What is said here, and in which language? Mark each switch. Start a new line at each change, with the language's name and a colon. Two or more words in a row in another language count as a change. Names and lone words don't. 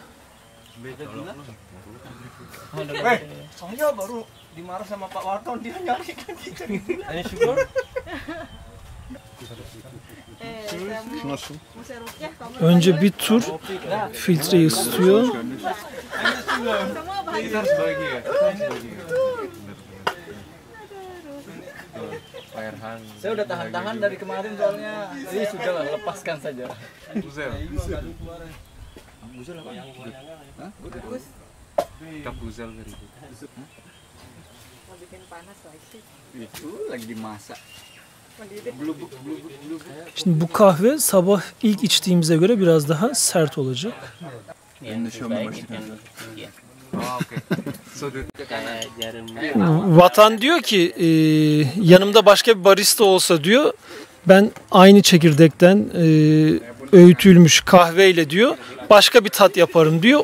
Turkish: Önce bir tur filtreyi ısıtıyor.
Indonesian: Saya udah tahan-tahan dari kemarin soalnya. Jadi sudahlah, lepaskan saja. Buzel. Buzel apa? Hah? Buzel dari itu. Mau bikin panas lagi. Itu lagi dimasak.
Turkish: Şimdi bu kahve sabah ilk içtiğimize göre biraz daha sert olacak. Vatan diyor ki yanımda başka bir barista olsa diyor ben aynı çekirdekten öğütülmüş kahveyle diyor başka bir tat yaparım diyor.